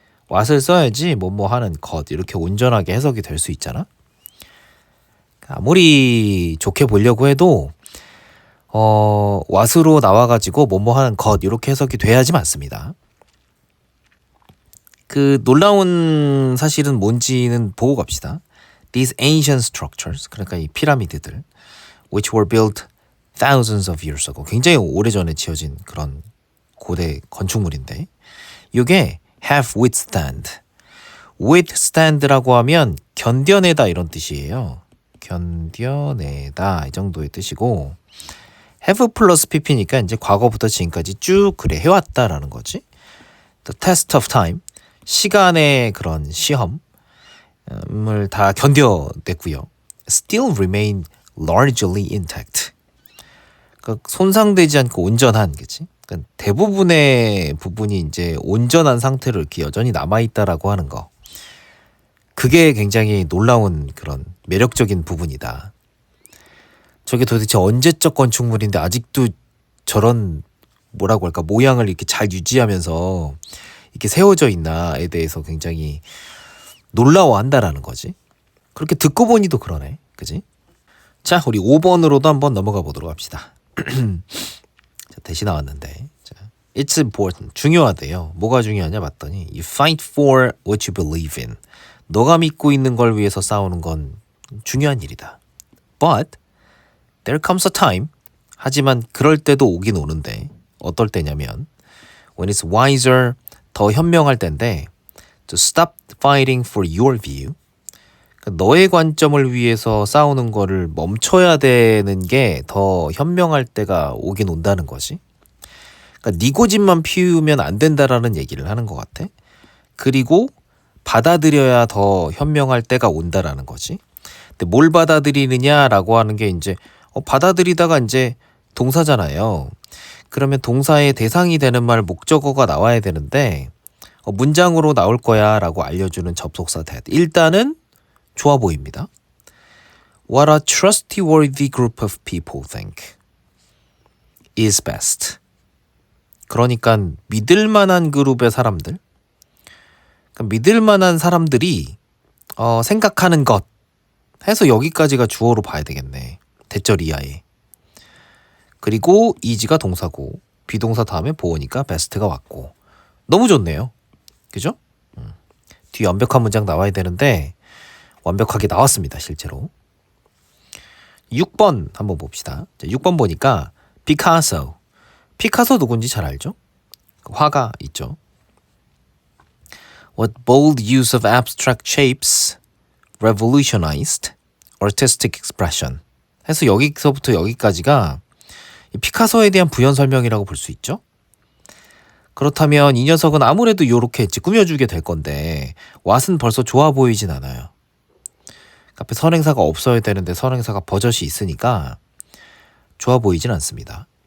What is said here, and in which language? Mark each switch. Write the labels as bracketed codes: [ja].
[ko] what을 써야지 뭐뭐 하는 것 이렇게 온전하게 해석이 될 수 있잖아. 아무리 좋게 보려고 해도 what으로 나와가지고 뭐뭐 하는 것 이렇게 해석이 돼야지 맞습니다. 그 놀라운 사실은 뭔지는 보고 갑시다. [en] These ancient structures, [ko] 그러니까 이 피라미드들, [en] which were built thousands of years ago, [ko] 굉장히 오래전에 지어진 그런 고대 건축물인데 이게 [en] have withstand. [ko] withstand라고 하면 견뎌내다 이런 뜻이에요. 견뎌내다 이 정도의 뜻이고 have 플러스 pp니까 이제 과거부터 지금까지 쭉 그래 해왔다라는 거지. [en] The test of time. [ko] 시간의 그런 시험을 다 견뎌냈고요. [en] Still remain largely intact. [ko] 그러니까 손상되지 않고 온전한 그치? 그러니까 대부분의 부분이 이제 온전한 상태로 이렇게 여전히 남아있다라고 하는 거. 그게 굉장히 놀라운 그런 매력적인 부분이다. 저게 도대체 언제적 건축물인데 아직도 저런 뭐라고 할까 모양을 이렇게 잘 유지하면서 이렇게 세워져 있나에 대해서 굉장히 놀라워한다라는 거지. 그렇게 듣고 보니도 그러네. 그지? 자, 우리 5번으로도 한번 넘어가 보도록 합시다. 자, 대시 나왔는데. 자, [en] It's important. [ko] 중요하대요. 뭐가 중요하냐 봤더니 [en] You fight for what you believe in. [ko] 너가 믿고 있는 걸 위해서 싸우는 건 중요한 일이다. [en] But there comes a time. [ko] 하지만 그럴 때도 오긴 오는데 어떨 때냐면 [en] when it's wiser [ko] 더 현명할 때인데 [en] to stop fighting for your view. [ko] 그러니까 너의 관점을 위해서 싸우는 거를 멈춰야 되는 게 더 현명할 때가 오긴 온다는 거지. 그러니까 네 고집만 피우면 안 된다라는 얘기를 하는 것 같아. 그리고 받아들여야 더 현명할 때가 온다라는 거지. 근데 뭘 받아들이느냐라고 하는 게 이제 받아들이다가 이제 동사잖아요. 그러면 동사의 대상이 되는 말 목적어가 나와야 되는데 문장으로 나올 거야 라고 알려주는 접속사 that. 일단은 좋아 보입니다. [en] What a trustworthy group of people think is best. [ko] 그러니까 믿을 만한 그룹의 사람들, 그러니까 믿을 만한 사람들이 생각하는 것 해서 여기까지가 주어로 봐야 되겠네. 대절 이하에. 그리고 is가 동사고 비동사 다음에 보어니까 best가 왔고 너무 좋네요. 그죠? 뒤에 완벽한 문장 나와야 되는데 완벽하게 나왔습니다. 실제로. 6번 한번 봅시다. 자, 6번 보니까 피카소. 피카소 누군지 잘 알죠? 화가 있죠. [en] What bold use of abstract shapes revolutionized artistic expression. [ko] 해서 여기서부터 여기까지가 이 피카소에 대한 부연 설명이라고 볼 수 있죠. 그렇다면 이 녀석은 아무래도 요렇게 꾸며주게 될 건데 왓은 벌써 좋아 보이진 않아요. 앞에 선행사가 없어야 되는데 선행사가 버젓이 있으니까 좋아 보이진 않습니다.